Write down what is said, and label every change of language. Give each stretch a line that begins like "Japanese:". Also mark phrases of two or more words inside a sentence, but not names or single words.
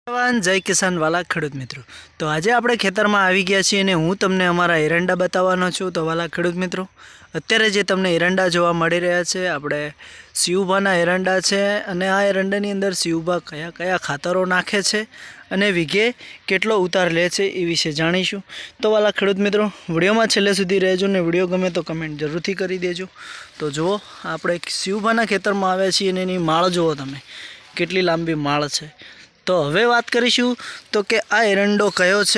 Gujarati: જય કિસાન વાલા ખેડૂત મિત્રો. તો આજ આપ ખેતર માં આઈ ગયા છીએ ને હું તમને અમરા એરંડા બતાવવાનો છું। તો વાલા ખેડૂત મિત્રો, અત્યારે જે તમને એરંડા જોવા મળી રહ્યા છે આપણે શિવભાના એરંડા છે અને આ એરંડાની અંદર શિવભા કયા કયા ખાતરો નાખે છે અને વીઘે કેટલો ઉતાર લે છે એ વિષે જાણીશું। તો વાલા ખેડૂત મિત્રો, વિડિયોમાં છેલ્લે સુધી રહેજો ને વિડિયો ગમે તો કમેન્ટ જરૂરથી કરી દેજો। તો જુઓ આપણે શિવભાના ખેતરમાં આવ્યા છીએ અને એની માળ જુઓ તમે કેટલી લાંબી માળ છે। તો હવે વાત કરીશું તો કે આ એરંડો કયો છે।